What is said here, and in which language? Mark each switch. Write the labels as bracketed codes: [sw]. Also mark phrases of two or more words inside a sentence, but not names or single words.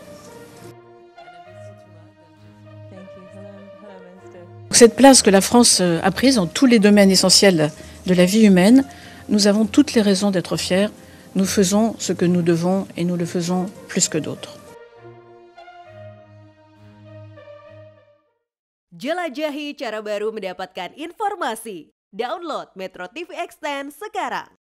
[fr] Cette place que la France a prise dans tous les domaines essentiels de la vie humaine, nous avons toutes les raisons d'être fiers. Nous faisons ce que nous devons et nous le faisons plus que d'autres. [id] Jelajahi cara baru mendapatkan informasi. Download Metro TV Extend sekarang.